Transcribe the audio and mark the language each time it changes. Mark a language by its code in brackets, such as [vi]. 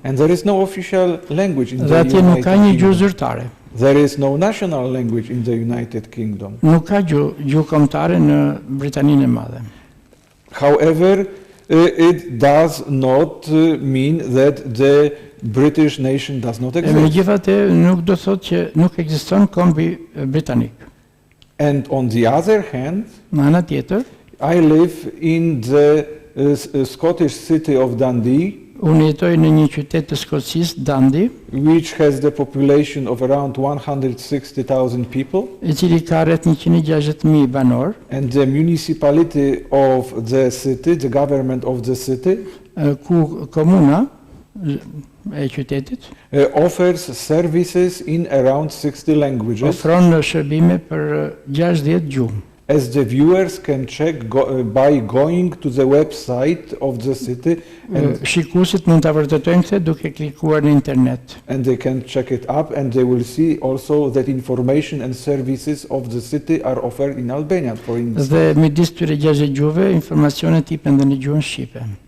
[en] and there is no official language in [sq] dhe [en] the [sq] atje nuk [en] United [sq] ka një gjuhë [en] Kingdom. [sq] zyrtare. [en] There is no national language in the United Kingdom. [sq] Nuk ka gjuhë kombëtare në Britaninë e Madhe. [en] However, it does not mean that the British nation does not exist. [sq] Megjithatë nuk do thotë që nuk ekziston kombi britanik. [en] And on the other hand, [sq] Në ana tjetër, [en] I live in the Scottish city of Dundee, [sq] unë jetoj në një qytet të Skocisë, Dundee, [en] which has the population of around 160,000 people, [sq] i cili ka rreth 160.000 banor, [en] and the municipality of the city, the government of the city, [sq] ku komuna e qytetit [en] offers services in around 60 languages. [sq] ofron shërbime për 60 gjuhë. [en] As the viewers can check by going to the website of the city, [sq] Shikuesit mund ta vërtetojnë këtë duke klikuar në internet. [en] and they can check it up, and they will see also that information and services of the city are offered in Albanian, for instance. [sq] Dhe midis këtyre 60 gjuhëve informacionet jipen edhe në gjuhën shqipe.